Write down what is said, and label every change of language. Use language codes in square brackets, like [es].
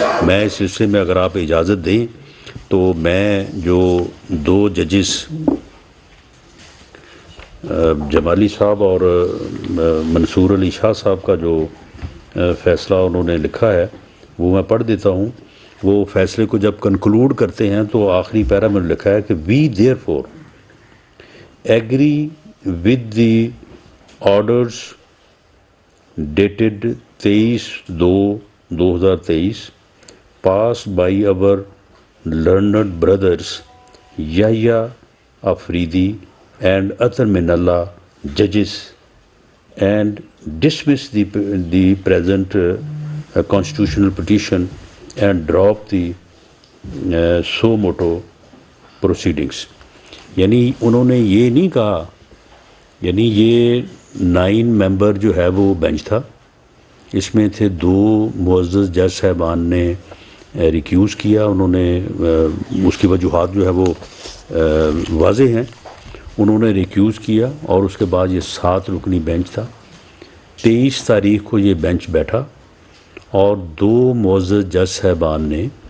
[ur] میں اس سلسلے میں اگر آپ اجازت دیں تو میں جو 2 ججز جمالی صاحب اور منصور علی شاہ صاحب کا جو فیصلہ انہوں نے لکھا ہے وہ میں پڑھ دیتا ہوں. وہ فیصلے کو جب کنکلوڈ کرتے ہیں تو آخری پیرا میں لکھا ہے کہ [en] We therefore agree with the orders dated 23/2/2023 passed by our learned brothers Yahya Afridi and Athar Minallah judges and dismiss the present constitutional petition and drop the suo motu proceedings. [ur] یعنی انہوں نے یہ نہیں کہا، یعنی یہ 9 ممبر جو ہے وہ بینچ تھا، اس میں تھے 2 معزز جج صاحبان نے ریکیوز کیا، انہوں نے اس کی وجوہات جو ہے وہ واضح ہیں، انہوں نے ریکیوز کیا اور اس کے بعد یہ 7 رکنی بینچ تھا۔ 23 تاریخ کو یہ بینچ بیٹھا اور 2 معزز جج صاحبان نے